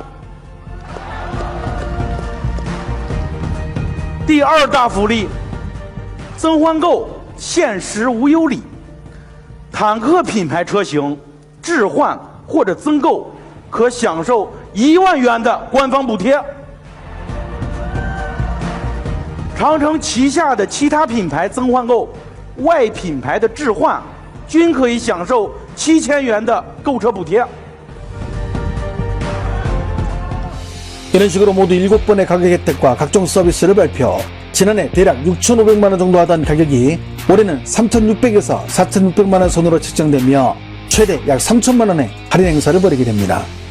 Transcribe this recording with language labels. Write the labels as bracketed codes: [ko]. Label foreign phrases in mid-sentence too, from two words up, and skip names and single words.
[zh] 第二大福利，增换购限时无忧礼，坦克品牌车型置换或者增购可享受1万元的官方补贴。长城旗下的其他品牌增换购、外品牌的置换，均可以享受7000元的购车补贴。 [ko] 이런 식으로 모두 7번의 가격 혜택과 각종 서비스를 발표. 지난해 대략 6,500만 원 정도 하던 가격이 올해는 3,600에서 4,600만 원 선으로 책정되며 최대 약 3,000만 원의 할인 행사를 벌이게 됩니다.